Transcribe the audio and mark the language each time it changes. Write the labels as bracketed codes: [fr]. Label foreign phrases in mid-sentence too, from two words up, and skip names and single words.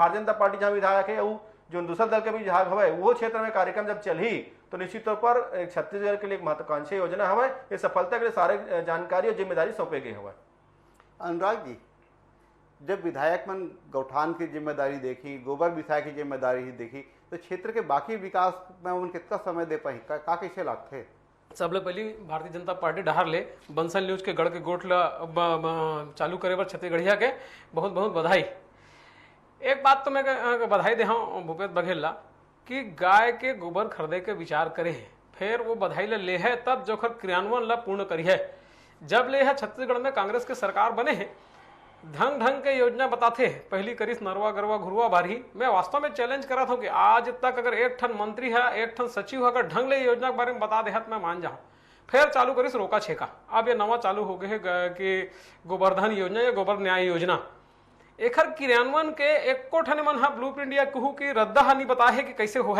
[hne] भारतीय जनता पार्टी जहाँ विधायक है जो दूसरा दल के भी विधायक हवे वो क्षेत्र में कार्यक्रम जब चली तो निश्चित तौर पर एक छत्तीसगढ़ के लिए एक महत्वाकांक्षी योजना हवे। ये सफलता के लिए सारे जानकारी और जिम्मेदारी सौंपे गई हवे। अनुराग जी, जब विधायक मन गौठान की जिम्मेदारी देखी, गोबर बिसाय की जिम्मेदारी देखी, तो क्षेत्र के बाकी विकास में उन कितना समय दे पाई, का कैसे लागथे? सबले पहली भारतीय जनता पार्टी डहार ले बंसल न्यूज के गढ़ के गोठ ला चालू करे बर छत्तीसगढ़िया के बहुत बहुत बधाई। एक बात तो मैं बधाई दे हूँ भूपेश बघेल ला कि गाय के गोबर खरीदे के विचार करे है, फिर वो बधाई ले है तब जोखर क्रियान्वयन ला पूर्ण करी है। जब ले है छत्तीसगढ़ में कांग्रेस के सरकार बने हैं ढंग ढंग के योजना बताते हैं, पहली करीस नरवा गरवा घुरुआ बारी। मैं वास्तव में चैलेंज करा था कि आज तक अगर एक ठन मंत्री है एक ठन सचिव अगर ढंग ले योजना के बारे में बता दे तो मैं मान जाऊं। फिर चालू करीस रोका छेका, अब ये नवा चालू हो गए है कि गोवर्धन योजना या गोबर न्याय योजना। एखर क्रियान्वयन के एको ठन मन हा [en] blue print [hne] या कहूँ की रद्दा हानि बताए है कि कैसे हो है।